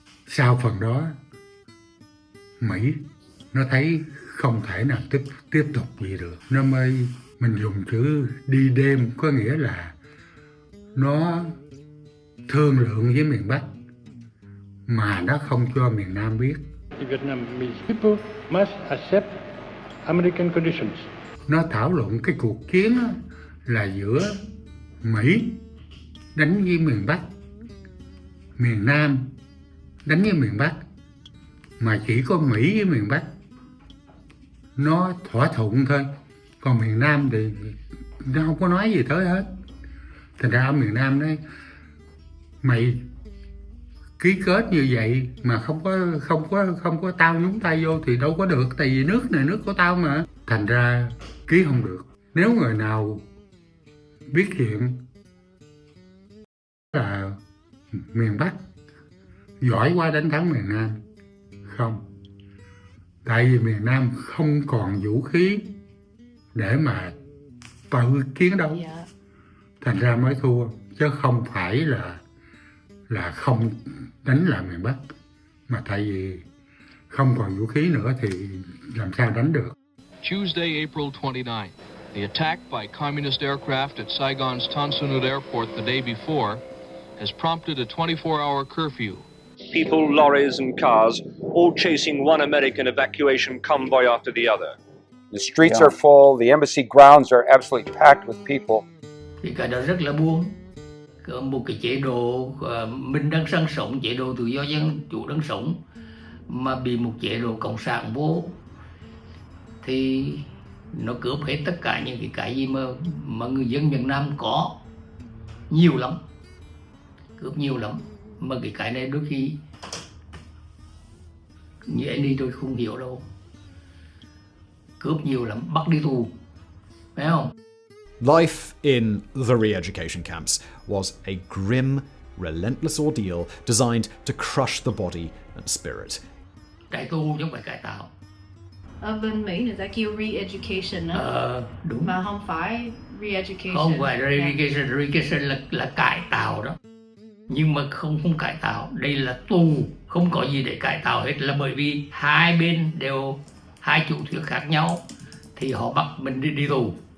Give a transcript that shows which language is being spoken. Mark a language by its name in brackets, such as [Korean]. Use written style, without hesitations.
[Vietnamese] Sau phần đó Mỹ nó thấy không thể nào tiếp tục gì được, nó mới, mình dùng chữ đi đêm, có nghĩa là nó thương lượng với miền Bắc mà nó không cho miền Nam biết. [English] The Vietnamese people must accept American conditions. [Vietnamese] Nó thảo luận cái cuộc chiến là giữa Mỹ đánh với miền Bắc, miền Nam đánh với miền Bắc, mà chỉ có Mỹ với miền Bắc nó thỏa thuận thôi, còn miền Nam thì nó không có nói gì tới hết. Thành ra ở miền Nam đấy, mày ký kết như vậy mà không có tao nhúng tay vô thì đâu có được, tại vì nước này nước của tao mà. Thành ra ký không được. Nếu người nào biết chuyện là miền Bắc giỏi quá đánh thắng miền Nam, không, tại vì miền Nam không còn vũ khí để mà tự chiến đấu. Thành ra mới thua, chứ không phải là không đánh lại miền Bắc, mà tại vì không còn vũ khí nữa thì làm sao đánh được. [English] Tuesday, April 29th, the attack by communist aircraft at Saigon's Tan Son Nhut Airport the day before has prompted a 24-hour curfew. People, lorries and cars, all chasing one American evacuation convoy after the other. The streets are full, the embassy grounds are absolutely packed with people. [Vietnamese] Thì cái đó rất là buồn. Một cái chế độ mình đang sinh sống, chế độ tự do dân chủ đang sống, mà bị một chế độ cộng sản vô thì nó cướp hết tất cả những cái gì mà người dân miền Nam có nhiều lắm. cướp nhiều lắm, mà cái này đôi khi như anh đi tôi không hiểu đâu, cướp nhiều lắm, bắt đi tù, phải không? [English] Life in the re-education camps was a grim, relentless ordeal designed to crush the body and spirit. [Vietnamese] Cải tu chứ không phải cải tạo. Ở bên Mỹ người ta kêu re-education đó. Đúng. Mà không phải re-education. Không phải re-education, re-education là cải tạo đó. Nhưng mà không cải tạo, đây là tù, không có gì để cải tạo hết, là bởi vì hai bên đều hai chủ thuyết khác nhau thì họ bắt mình đi tù.